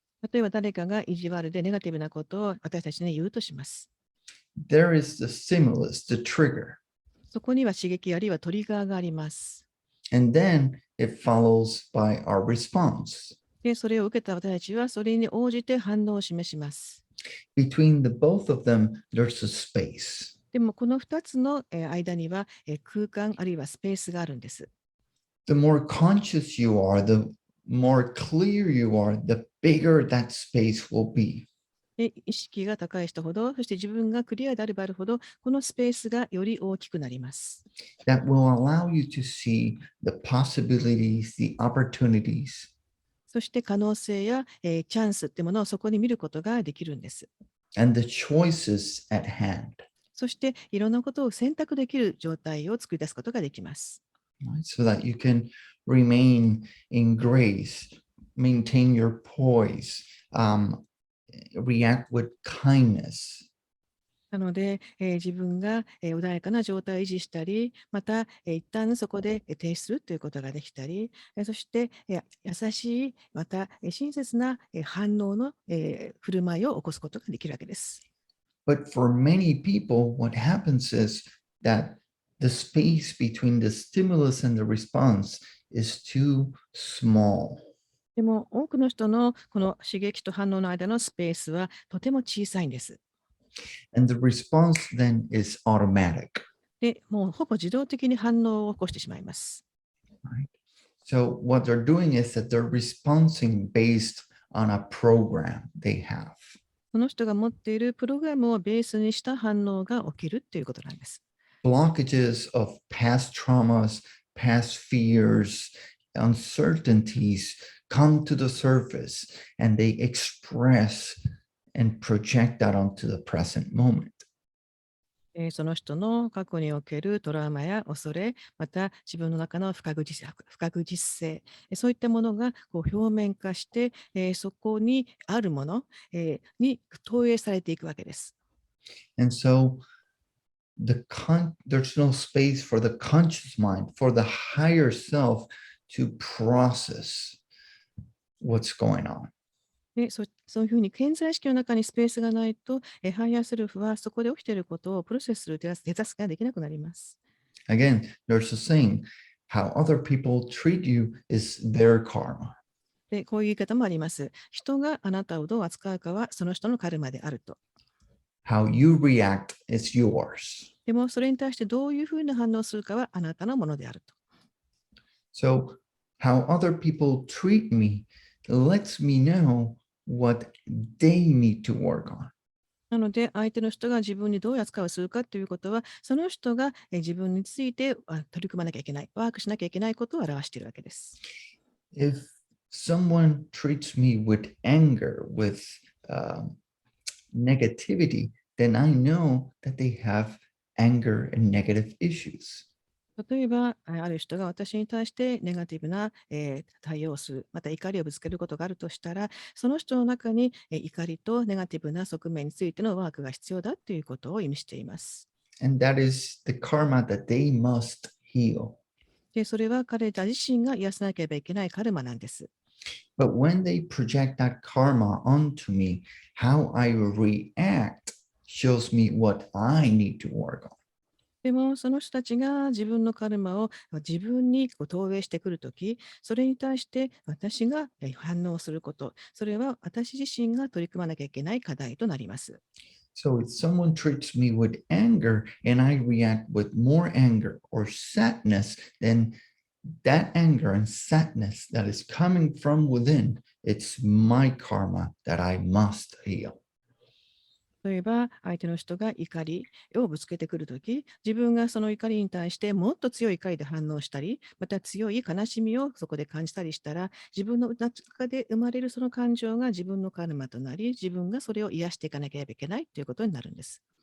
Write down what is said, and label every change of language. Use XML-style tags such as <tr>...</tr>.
<ja>例えば誰かが意地悪でネガティブなことを私たちに言うとします。</ja> <en>there is the stimulus, the trigger.</en> <ja>そこには刺激あるいはトリガーがあります。</ja> <en>And then it follows by our response.</en> <ja>で、それを受けた私たちはそれに応じて反応を示します。</ja> <en>Between the both of them, there's a space.</en> <ja>でもこの2つの間には空間あるいはスペースがあるんです。</ja> <en>The more conscious you are, the more clear you are, the bigger that space will be.</en> <ja>で、意識が高い人ほど、そして自分がクリアであればあるほど、このスペースがより大きくなります。</ja> <en>That will allow you to see the possibilities, the opportunities,</en> <ja>そして可能性や、チャンスってものをそこに見ることができるんです。</ja> <en>and the choices at hand.</en> <ja>そしていろんなことを選択できる状態を作り出すことができます。</ja> <en>Right? So that you can remain in grace, maintain your poise, react with kindness.</en> <ja>なので、自分が、穏やかな状態を維持したり、また、一旦そこで、停止するということができたり、そして、優しい、また、親切な、反応の、振る舞いを起こすことができるわけです。</ja> <en>But for many people, what happens is that the space between the stimulus and the response is too small.</en> <ja>でも、多くの人のこの刺激と反応の間のスペースはとても小さいんです。</ja> <en>And the response then is automatic.</en> <ja>で、もうほぼ自動的に反応を起こしてしまいます。</ja> <en>Right? So what they're doing is that they're responding based on a program they have.</en> <ja>その人が持っているプログラムをベースにした反応が起きるということなんです。</ja> <en>Blockages of past traumas, past fears, uncertainties come to the surface and they express and project that onto the present moment.</en> <ja>その人の過去におけるトラウマや恐れ、また自分の中の不確実性、そういったものがこう表面化して、そこにあるもの、に投影されていくわけです。</ja> <en>And so there's no space for the conscious mind, for the higher self to process what's going on.</en> <ja>で、そういうふうに潜在意識の中にスペースがないと、ハイヤーセルフはそこで起きていることをプロセスする手助けができなくなります。</ja> <en>Again, there's a saying, how other people treat you is their karma.</en> <ja>で、こういう言い方もあります。人があなたをどう扱うかはその人のカルマであると。</ja> <en>How you react is yours.</en> <ja>でも、それに対してどういうふうな反応をするかはあなたのものであると。</ja> <en>So, how other people treat me lets me know what they need to work on.</en> <ja>なので、相手の人が自分にどういう扱いをするかということは、その人が自分について取り組まなきゃいけない、ワークしなきゃいけないことを表しているわけです。</ja> <en>If someone treats me with anger, with negativity, then I know that they have anger and negative issues.</en> <ja>例えば、ある人が私に対してネガティブな、対応をする、また怒りをぶつけることがあるとしたら、その人の中に、怒りとネガティブな側面についてのワークが必要だということを意味しています。</ja> <en>And that is the karma that they must heal.</en> <ja>で、それは彼ら自身が癒さなければいけないカルマなんです。</ja> <en>But when they project that karma onto me, how I react shows me what I need to work on.</en> <ja>でも、その人たちが自分のカルマを自分に投影してくるとき、それに対して私が反応すること、それは私自身が取り組まなきゃいけない課題となります。</ja> <en>So if someone treats me with anger and I react with more anger or sadness, then that anger and sadness that is coming from within, it's my karma that I must heal.</en> <ja>例えば、相手の人が怒りをぶつけてくるとき、自分がその怒りに対してもっと強い怒りで反応したり、また強い悲しみをそこで感じたりしたら、自分の中で生まれるその感情が自分のカルマとなり、自分がそれを癒していかなければいけないということになるんです。</ja>